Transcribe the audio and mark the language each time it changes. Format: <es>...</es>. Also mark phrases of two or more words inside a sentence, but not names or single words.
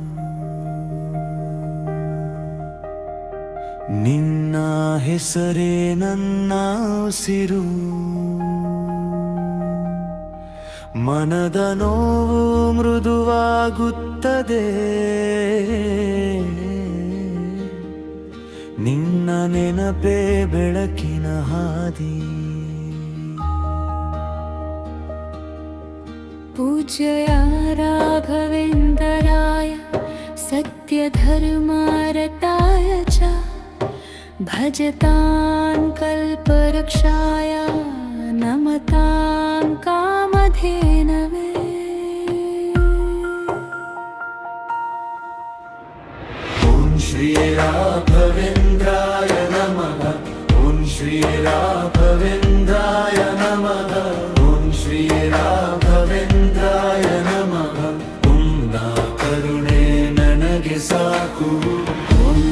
<kn>ನಿನ್ನ ಹೆಸರೇ ನನ್ನ ಉಸಿರು, ಮನದ ನೋವು ಮೃದುವಾಗುತ್ತದೆ. ನಿನ್ನ ನೆನಪೇ ಬೆಳಕಿನ ಹಾದಿ.</kn> <sa>पूज्य राघवेन्द्राय सत्यधर्मारताय च भजतां कल्परक्षाय नमतां कामधेनवे. ಓಂ ಶ್ರೀ ರಾಘವೇಂದ್ರಾಯ ನಮಃ. ಓಂ ಶ್ರೀ ರಾಘವೇಂದ್ರಾಯ ನಮಃ. ಓಂ ಶ್ರೀ ರಾಘವೇಂದ್ರಾಯ ನಮಃ.</sa> <kn>ಕರುಣೆ ನನಗೆ ಸಾಕು.</kn>